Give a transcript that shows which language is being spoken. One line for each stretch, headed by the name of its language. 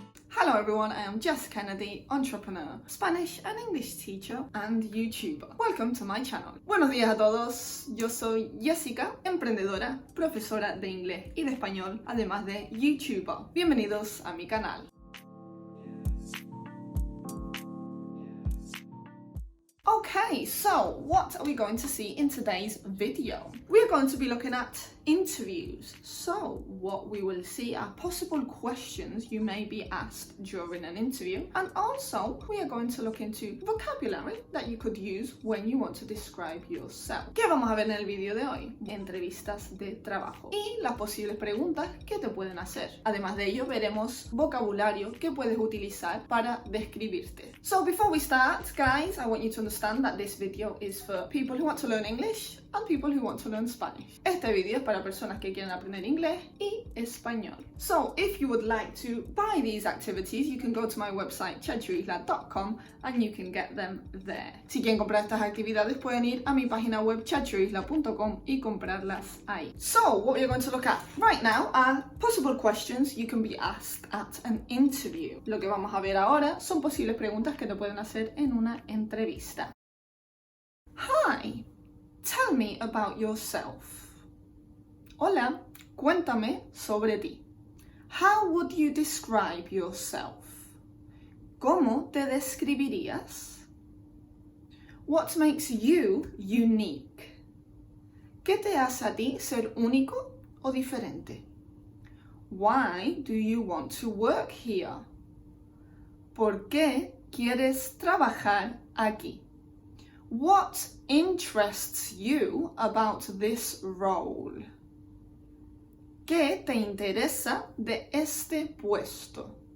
English: Hello everyone, I am Jess Kennedy, entrepreneur, Spanish and English teacher and YouTuber. Welcome to my channel.
Spanish: Buenos días a todos, yo soy Jessica, emprendedora, profesora de inglés y de español, además de YouTuber. Bienvenidos a mi canal.
English: Okay, so what are we going to see in today's video? We are going to be looking at interviews. So what we will see are possible questions you may be asked during an interview, and also we are going to look into vocabulary that you could use when you want to describe yourself.
Spanish: ¿Qué vamos a ver en el vídeo de hoy? Entrevistas de trabajo y las posibles preguntas que te pueden hacer. Además de ello veremos vocabulario que puedes utilizar para describirte.
English: So before we start, guys, I want you to understand that this video is for people who want to learn English and people who want to learn Spanish.
Spanish: Este video es para personas que quieren aprender inglés y español.
English: So if you would like to buy these activities, you can go to my website chachoisla.com and you can get them there.
Spanish: Si quieren comprar estas actividades pueden ir a mi página web chachoisla.com y comprarlas ahí.
English: So what we're going to look at right now are possible questions you can be asked at an interview.
Spanish: Lo que vamos a ver ahora son posibles preguntas que te pueden hacer en una entrevista.
English: Hi, tell me about yourself.
Spanish: Hola, cuéntame sobre ti.
English: How would you describe yourself?
Spanish: ¿Cómo te describirías?
English: What makes you unique?
Spanish: ¿Qué te hace a ti ser único o diferente?
English: Why do you want to work here?
Spanish: ¿Por qué quieres trabajar aquí?
English: What interests you about this role?
Spanish: ¿Qué te interesa de este puesto?